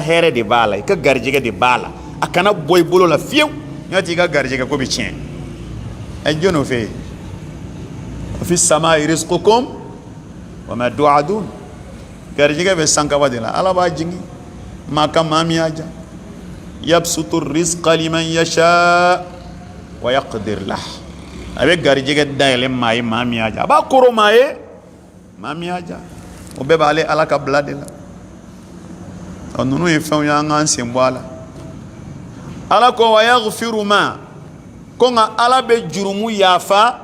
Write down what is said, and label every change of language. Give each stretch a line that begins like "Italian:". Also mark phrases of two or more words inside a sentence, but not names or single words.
Bambara: hɛrɛ de b'a la i ka garijɛgɛ de b'a la a kana bɔ i bolo la fiyewu n'o tɛ i ka garijɛgɛ ko bɛ tiɲɛ jɔn n'o fɛ yen
Arabic: في السماء رزقكم وما توعدون
Bambara: garijɛgɛ bɛ sankaba de la ala b'a jigin maa ka maa min y'a ja
Arabic: يبسط الرزق لمن يشاء ويقدر له
Bambara: a bɛ garijɛgɛ dayɛlɛ maa ye maa min y'a ja a b'a koro maa ye maa min y'a ja o bɛɛ b'ale ala ka bila de la ninnu ye fɛnw ye an k'an sen bɔ a la ala ko
Arabic: ويغفر ما
Bambara: ko nka ala bɛ jurumu yafa